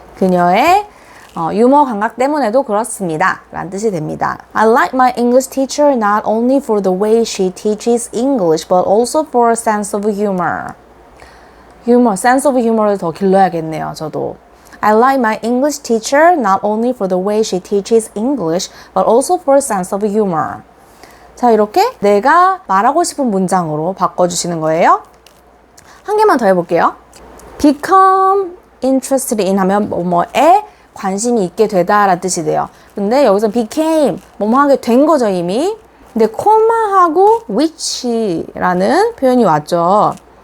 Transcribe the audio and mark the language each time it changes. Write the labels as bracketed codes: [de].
[ko] 그녀의 유머 감각 때문에도 그렇습니다. 라는 뜻이 됩니다. [en] I like my English teacher not only for the way she teaches English but also for a sense of humor. [ko] sense of humor를 더 길러야겠네요, 저도. [en] I like my English teacher not only for the way she teaches English but also for a sense of humor. [ko] 자, 이렇게 내가 말하고 싶은 문장으로 바꿔주시는 거예요. 한 개만 더 해볼게요. become interested in 하면 뭐뭐에 관심이 있게 되다 라는 뜻이 돼요. 근데 여기서 became 뭐뭐 하게 된 거죠, 이미. 근데 코마하고 which라는 표현이 왔죠.